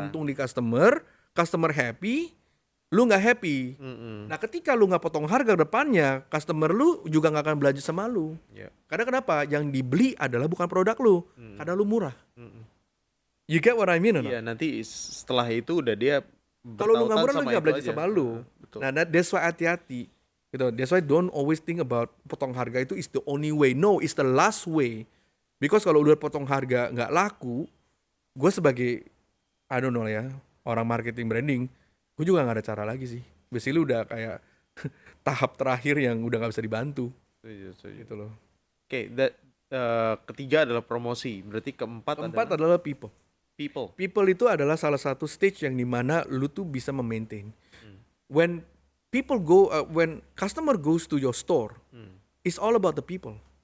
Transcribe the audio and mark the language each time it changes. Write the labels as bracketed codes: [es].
[id] Untung di customer happy, lu nggak happy. Nah, ketika lu nggak potong harga depannya, customer lu juga nggak akan belanja sama lu. Karena kenapa? Yang dibeli adalah bukan produk lu, karena lu murah. [en] You get what I mean? [id] Iya, nanti setelah itu udah dia kalau lu nggak murah, lu nggak belanja aja sama lu. Nah, [en] that's why [id] hati-hati. Gitu. [en] That's why don't always think about [id] potong harga itu [en] is the only way. No, it's the last way. Because [id] kalau udah potong harga nggak laku, gue sebagai [en] I don't know [id] ya, orang marketing branding, gue juga nggak ada cara lagi sih. Basically udah kayak tahap terakhir yang udah nggak bisa dibantu. Gitu loh. Oke, ketiga adalah promosi. Berarti keempat adalah people. People itu adalah salah satu stage yang dimana lu tuh bisa memaintain. [en] When when customer goes to your store, it's all about the people.